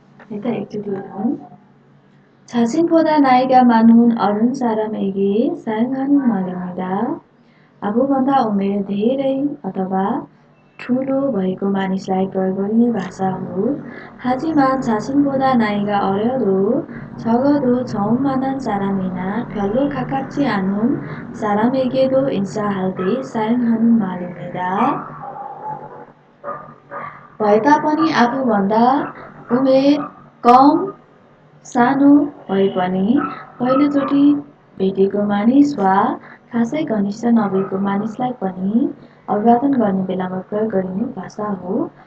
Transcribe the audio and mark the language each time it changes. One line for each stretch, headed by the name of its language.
Korean: 일단
Nepali: एकचोटि
Korean: 자신보다 나이가 많은 어른 사람에게 사용하는 말입니다.
Nepali: आफूभन्दा उमेर धेरै अथवा ठुलो भएको मानिसलाई प्रयोग गरिने भाषा हो.
Korean: 하지만 자신보다 나이가 어려도 적어도 처음 만난 사람이나 별로 가깝지 않은 사람에게도 인사할 때 사용하는 말입니다.
Nepali: भए तापनि आफूभन्दा उमेर कम सानो भए पनि पहिलोचोटि भेटेको मानिस वा खासै घनिष्ठ नभएको मानिसलाई पनि अभिवादन गर्ने बेलामा प्रयोग गरिने भाषा हो.